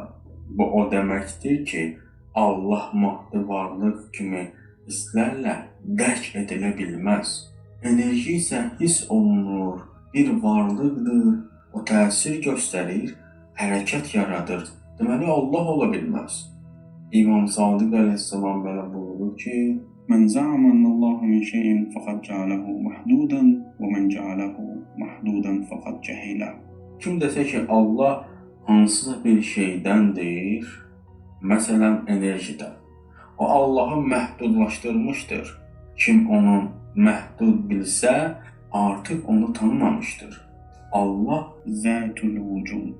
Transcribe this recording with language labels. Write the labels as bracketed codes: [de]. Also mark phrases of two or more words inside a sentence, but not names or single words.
[az] Bu o deməkdir ki, Allah maddi varlıq kimi hisslərlə dərk edilə bilməz. Enerji isə hiss olunur, bir varlıqdır, o təsir göstərir, hərəkət yaradır. Deməli, Allah ola bilməz. İmam Sadiq əleyhissalam belə buyurur ki, [ar] من زعم أن الله من شيء فقد جعله محدودا ومن جعله محدودا فقد جهله. [az] kim desə ki, Allah hansısa bir şeydəndir, məsələn, enerjidən, o Allahı məhdudlaşdırmışdır. Kim onu məhdud bilsə, artıq onu tanımamışdır. Allah [ar] ذات الوجود.